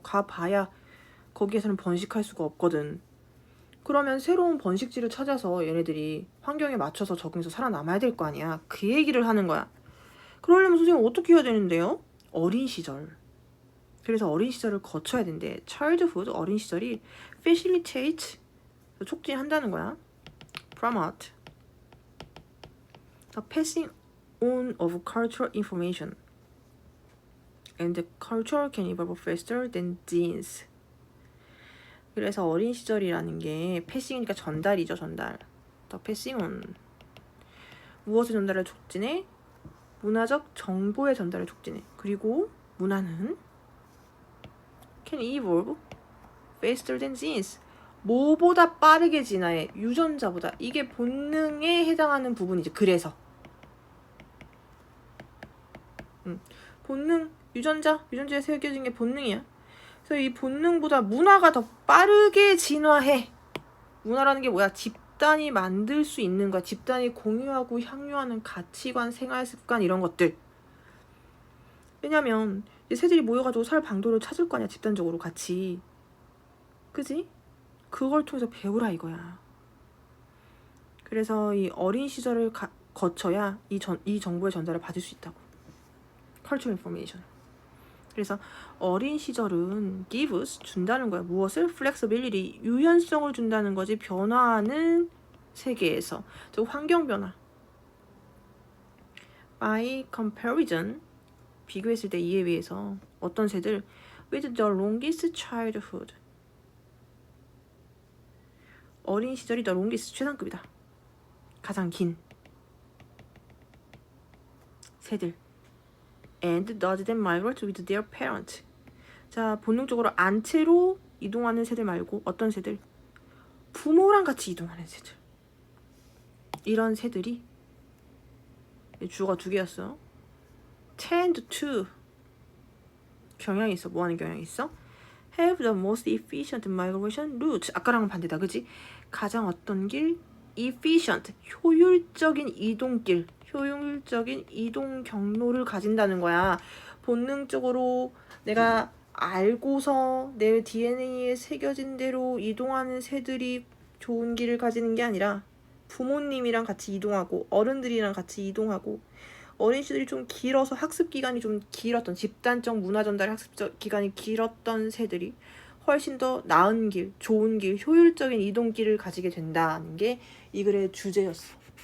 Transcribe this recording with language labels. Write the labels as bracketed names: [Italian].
[Korean] 가봐야 거기에서는 번식할 수가 없거든. 그러면 새로운 번식지를 찾아서 얘네들이 환경에 맞춰서 적응해서 살아남아야 될 거 아니야. 그 얘기를 하는 거야. 그러려면 선생님 어떻게 해야 되는데요? 어린 시절. 그래서 어린 시절을 거쳐야 된대. childhood, 어린 시절이 facilitate, 촉진한다는 거야. [English] promote, the passing on of cultural information. And the culture can evolve faster than genes. [Korean] 그래서 어린 시절이라는 게 패싱이니까 전달이죠. 전달. 더 패싱 온. 무엇의 전달을 촉진해? 문화적 정보의 전달을 촉진해. 그리고 문화는 [English] can evolve faster than genes. [Korean] 뭐보다 빠르게 진화해? 유전자보다. 이게 본능에 해당하는 부분이지. 그래서 본능, 유전자에 새겨진 게 본능이야. 그래서 이 본능보다 문화가 더 빠르게 진화해. 문화라는 게 뭐야? 집단이 만들 수 있는 거야. 집단이 공유하고 향유하는 가치관, 생활습관 이런 것들. 왜냐면 새들이 모여가지고 살 방도를 찾을 거 아니야. 집단적으로 같이. 그지? 그걸 통해서 배우라 이거야. 그래서 이 어린 시절을 거쳐야 이 정보의 전달을 받을 수 있다고. [English] Cultural information. [Korean] 그래서 어린 시절은 gives, 준다는 거야. 무엇을? flexibility, 유연성을 준다는 거지. 변화하는 세계에서. 즉 환경 변화. [English] by comparison, [Korean] 비교했을 때 이에 비해서 어떤 새들? [English] with the longest childhood. [Korean] 어린 시절이 [English] the longest, [Korean] 최상급이다. 가장 긴 새들. [English] And does them migrate with their parent. [Korean] 자, 본능적으로 안채로 이동하는 새들 말고 어떤 새들? 부모랑 같이 이동하는 새들. 이런 새들이 주어가 두 개였어. [English] tend to, [Korean] 경향이 있어. 뭐 하는 경향이 있어? [English] have the most efficient migration route. [Korean] 아까랑은 반대다, 그지? 가장 어떤 길? efficient, 효율적인 이동길, 효율적인 이동 경로를 가진다는 거야. 본능적으로 내가 알고서 내 DNA에 새겨진 대로 이동하는 새들이 좋은 길을 가지는 게 아니라 부모님이랑 같이 이동하고 어른들이랑 같이 이동하고 어린 시절이 좀 길어서 학습 기간이 좀 길었던, 집단적 문화 전달 학습 기간이 길었던 새들이 훨씬 더 나은 길, 좋은 길, 효율적인 이동길을 가지게 된다는 게 이 글의 주제였어.